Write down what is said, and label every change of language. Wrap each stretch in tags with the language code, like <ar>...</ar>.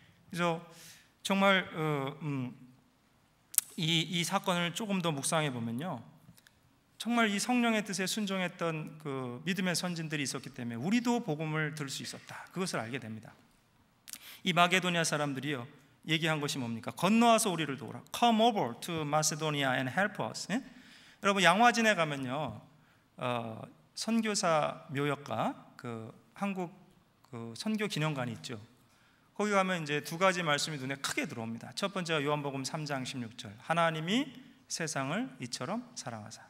<ko>그래서 정말 이 사건을 조금 더 묵상해 보면요, 정말 이 성령의 뜻에 순종했던 그 믿음의 선진들이 있었기 때문에 우리도 복음을 들을 수 있었다, 그것을 알게 됩니다. 이 마게도니아 사람들이요, 얘기한 것이 뭡니까? 건너와서 우리를 도우라.</ko> <en>Come over to Macedonia and help us.</en> <ko>예? 여러분, 양화진에 가면요, 선교사 묘역과 그 한국 그 선교 기념관이 있죠. 거기 가면 이제 두 가지 말씀이 눈에 크게 들어옵니다. 첫 번째가 요한복음 3장 16절, 하나님이 세상을 이처럼 사랑하사.</ko>